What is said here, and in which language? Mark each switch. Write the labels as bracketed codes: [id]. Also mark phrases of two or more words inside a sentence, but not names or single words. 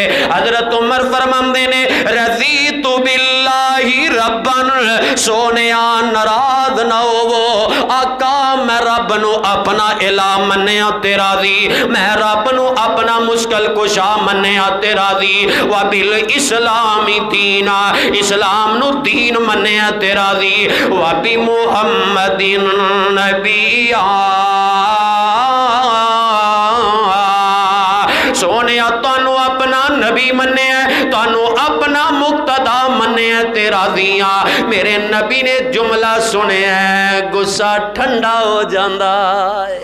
[pa] حضرت عمر فرماندے نے [ar] رضيت بالله ربا, [pa] ، سوہنیا ناراض نہ ہووو آقا میں رب نوں اپنا الٰہ منیا تے راضی، میں رب نوں اپنا مشکل کشا منیا تے راضی. [ar] وبالإسلام دينا, [pa] ، اسلام نوں دین منیا تے راضی. [ar] وبمحمد نبيا. [pa] سوہنے تہانوں اپنا نبی منیا، تہانوں اپنا مقتدا منیا تے راضیاں. میرے نبی نے جملہ سنیا غصہ ٹھنڈا ہو جاندا ہے.